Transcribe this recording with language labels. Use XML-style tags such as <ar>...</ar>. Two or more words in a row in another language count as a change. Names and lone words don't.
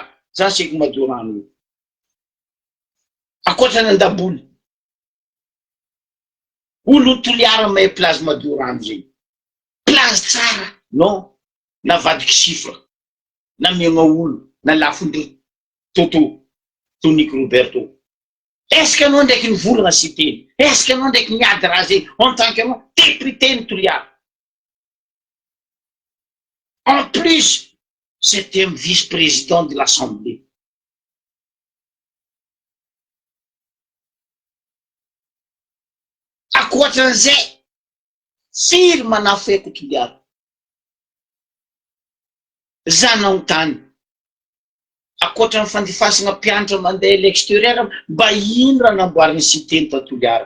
<mg>Za seko madio rano io. Akoatrany an-daboly. Olo Toliara mahay place madio rano zay. Place tsara. Non. Navadiky chiffre. Na miagna olo. Na lafindry Toto. Toniky Roberto.</mg> <fr>Est-ce que</fr> <mg>anao ndraiky nivolagna sy teny?</mg> <fr>Est-ce que</fr> <mg>anao ndraiky niady raha zay</mg> <fr>en tant que</fr> <mg>anao député ny Toliara?</mg> <fr>En plus, c'était un vice-président de l'Assemblée.</fr> <mg>Akoatran'izay, firy manafeko Toliara. Zanaon-tany. Akoatra ny fandifasana mpianatra mandeha l'extérieur mba ino raha namboariny cité ta Toliara.</mg>